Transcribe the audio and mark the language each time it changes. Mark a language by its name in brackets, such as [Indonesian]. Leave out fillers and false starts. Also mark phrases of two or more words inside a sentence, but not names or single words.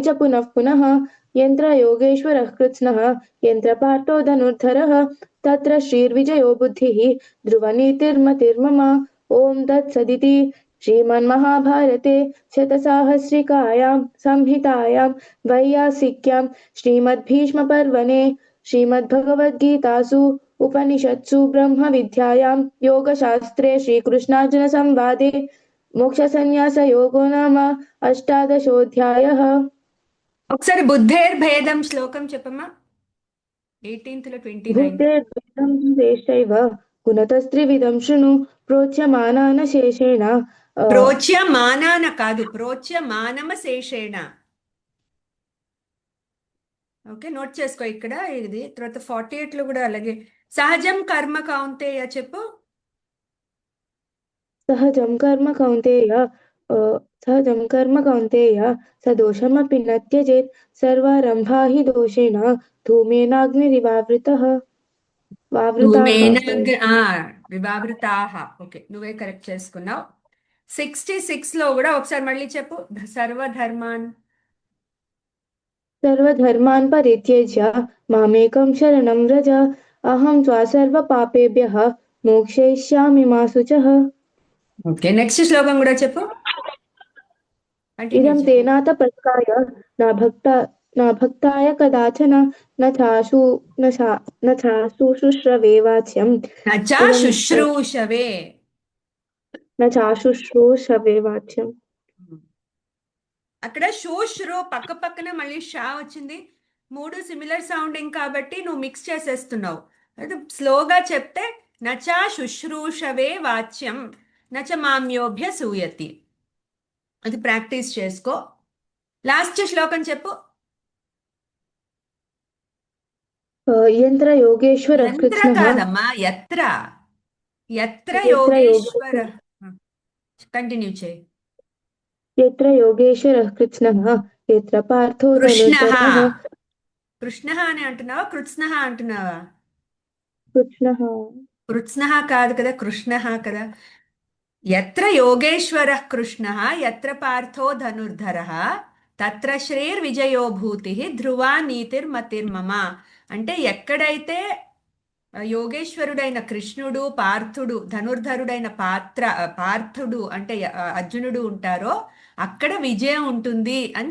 [Sanskrit] च पुनः पुनः यत्र योगेश्वरः कृत्स्नः यत्र पार्थो धनुर्धरः तत्र श्रीर्विजयो बुद्धिः ध्रुवनीतिर्मतिर्मम ॐ तत्सदिति श्रीमन्महाभारते शतसाहस्रिकायां संहितायां वैयासिक्यां श्रीमद्भीष्मपर्वणे श्रीमद्भगवद्गीतासु उपनिषत्सु ब्रह्मविद्यायां योगशास्त्रे श्रीकृष्णार्जुनसंवादे मोक्षसंन्यासयोगो नाम अष्टादशोऽध्यायः। [Telugu] ఒకసారి బుద్ధేర్భేదం శ్లోకం చెప్పమ్మా 18th లో 29th [Sanskrit] बुद्धेर्भेदं श्रेष्ठैव गुणतस्त्रिविधं शृणु प्रोच्यमानानशेषेण [Telugu] ప్రోచ్యమానాన కాదు ప్రోచ్యమానమశేషేణ ఓకే నోట్ చేసుకో ఇక్కడ ఇది తర్వాత 48 లో కూడా అలాగే [Sanskrit] सहजं कर्म कौन्तेय [Telugu] చెప్పు [Sanskrit] सहजं कर्म कौन्तेय सदोषमपि न त्यजेत् सर्वारम्भा हि दोषेण धूमेनाग्निरिवावृतः वावृताः धूमेन [English] sorry [Telugu] వివావృతాహ ఓకే నువ్వే కరెక్ట్ చేసుకున్నావు 66 లో కూడా ఒకసారి మళ్ళీ చెప్పు సర్వధర్మాన్ [Sanskrit] सर्वधर्मान् परित्यज्य मामेकं शरणं व्रज अहं त्वा सर्वपापेभ्यः मोक्षयिष्यामि मा शुचः [English] okay next [Telugu] శ్లోకం కూడా చెప్పు కంటిన్యూ [Sanskrit] इदं [Telugu] చెప్పు [Sanskrit] तेन तपस्काय न भक्ताय कदाचन न चाशुश्रवे वाच्यम् नचा इदं शुश्रूषवे न चाशुश्रूषवे वाच्यम् [Telugu] అక్కడ శోశ్రో పక్క పక్కన మళ్ళీ షా వచ్చింది మూడు [English] similar sounding [Telugu] కాబట్టి నువ్వు మిక్స్ చేసేస్తున్నావు అయితే స్లోగా చెప్తే [Sanskrit] नचा शुश्रूषवे वाच्यं नच माम्योभ्य सूयति [Telugu] అది ప్రాక్టీస్ చేసుకో లాస్ట్ శ్లోకం చెప్పు [Sanskrit] यत्र योगेश्वरः यन्त्र कृत्स्नः [Telugu] కాదమ్మా [Sanskrit] एत्र एत्र यत्र [Telugu] యోగేశ్వర కంటిన్యూ చేయి [Sanskrit] यत्र योगेश्वरः कृत्स्नः यत्र पार्थो कृष्ण धनुर्धरः [Telugu] కృష్ణ అని అంటున్నావా కృత్స్న అంటున్నావా [Sanskrit] कृत्स्नः [Telugu] కృత్స్న కాదు కదా కృష్ణ కదా [Sanskrit] एत्र योगेश्वरः कृष्णः एत्र पार्थो धनुर्धरः तत्र श्रीर्विजयो भूतिः ध्रुवा नीतिर्मतिर्मम [Telugu] అంటే ఎక్కడైతే యోగేశ్వరుడైన కృష్ణుడు పార్థుడు ధనుర్ధరుడైన పార్థుడు అంటే అర్జునుడు ఉంటారో అక్కడ విజయం ఉంటుంది అని